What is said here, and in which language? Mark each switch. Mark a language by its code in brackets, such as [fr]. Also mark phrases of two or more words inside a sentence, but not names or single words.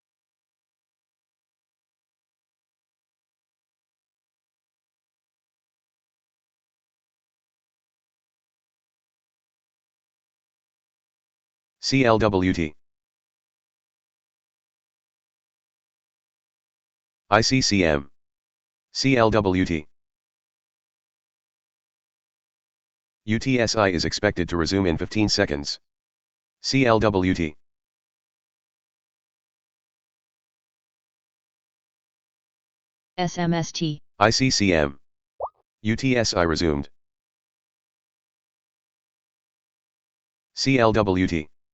[en] CLWT. ICCM. CLWT. UTSI is expected to resume in 15 seconds. CLWT. SMST. ICCM. UTSI resumed. CLWT.